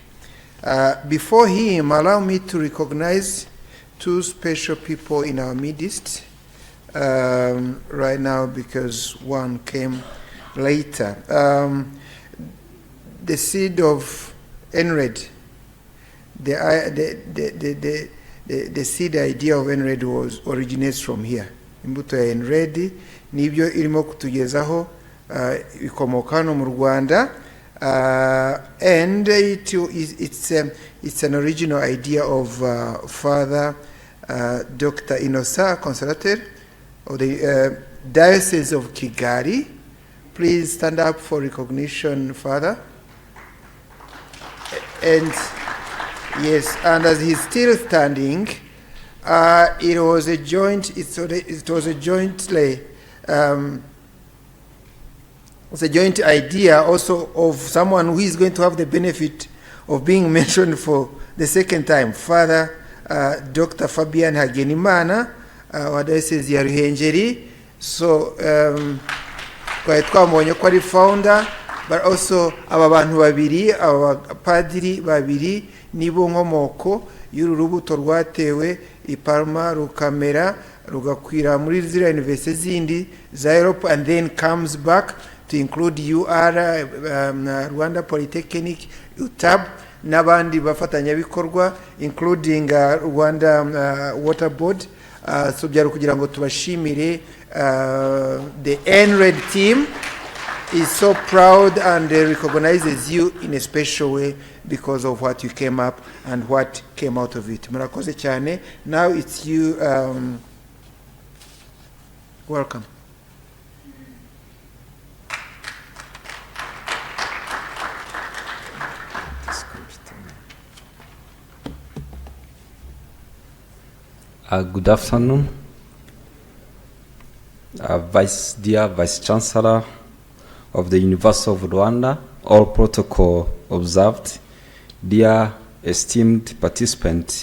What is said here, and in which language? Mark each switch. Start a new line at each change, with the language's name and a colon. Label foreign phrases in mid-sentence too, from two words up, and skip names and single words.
English: Before him, allow me to recognize two special people in our midst right now, because one came later. The seed of EnRHEd, the seed idea of EnRHEd originates from here.
Kinyarwanda: Imbuto ya EnRHEd nibyo irimo kutugezaho ikomoka hano mu Rwanda,
English: and it's an original idea of Father Dr. Innocent Consolateur of the Diocese of Kigali. Please stand up for recognition, Father. And yes, and as he's still standing, it was a joint idea also of someone who is going to have the benefit of being mentioned for the second time, Father Dr.
Kinyarwanda: Fabian Hagenimana, wa Diocese ya Ruhengeri. So twari twamubonye ko ari founder,
English: but also
Kinyarwanda: aba bantu babiri, abapadiri babiri nibo nkomoko y'uru rubuto rwatewe i Parma rukamera rugakwira muri ziriya university zindi za Europe,
English: and then comes back to include UR,
Kinyarwanda: Rwanda Polytechnic, UTAB, n'abandi bafatanyabikorwa including Rwanda Water Board. So byari kugira ngo tubashimire.
English: The EnRHEd team is so proud and recognizes you in a special way because of what you came up and what came out of it.
Kinyarwanda: Murakoze cyane.
English: Now it's you. Welcome. Good afternoon, dear Vice Chancellor of the University of Rwanda, all protocol observed, dear esteemed participants.